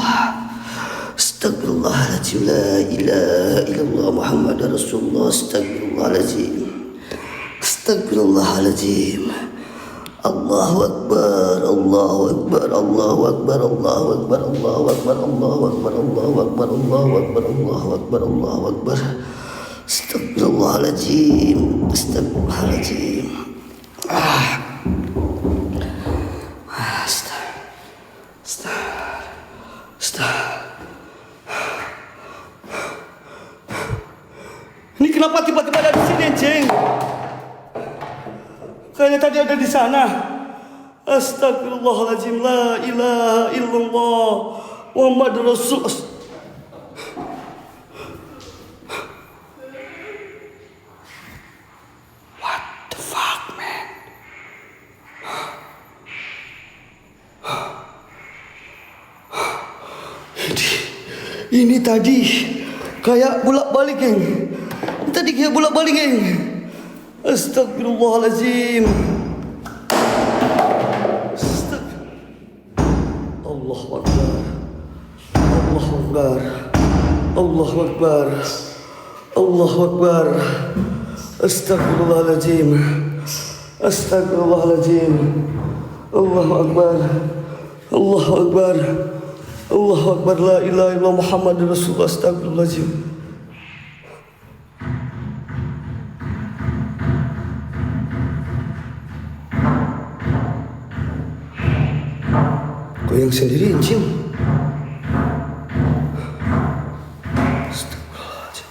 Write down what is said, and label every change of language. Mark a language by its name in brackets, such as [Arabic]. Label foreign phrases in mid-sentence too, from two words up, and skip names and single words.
[Arabic] Astagfirullahaladzim. لا إله إلا الله محمد رسول الله. أستغفر الله العظيم. Astagfirullahaladzim. الله أكبر. الله أكبر. الله أكبر. الله أكبر. الله أكبر. الله أكبر. الله أكبر. الله أكبر. الله أكبر. الله أكبر. Astagfirullahaladzim. Astagfirullahaladzim. [Indonesian] Ini kenapa tiba-tiba ada di sini, Ceng? Kayaknya tadi ada di sana. Astagfirullahaladzim. [Arabic] لا إله إلا الله محمد رسول الله. [English] What the fuck, man? [Indonesian] Ini tadi kayak bolak-balik, geng. Tadi kayak bolak-balik, geng. Astagfirullahaladzim. [Arabic] الله أكبر. الله أكبر. الله أكبر. الله أكبر. Astagfirullahaladzim. Astagfirullahaladzim. الله أكبر. الله أكبر. الله أكبر. لا إله إلا الله محمد رسول الله. Astagfirullahaladzim. [Indonesian] Goyang sendiri, Jim. [Arabic] Astagfirullahaladzim.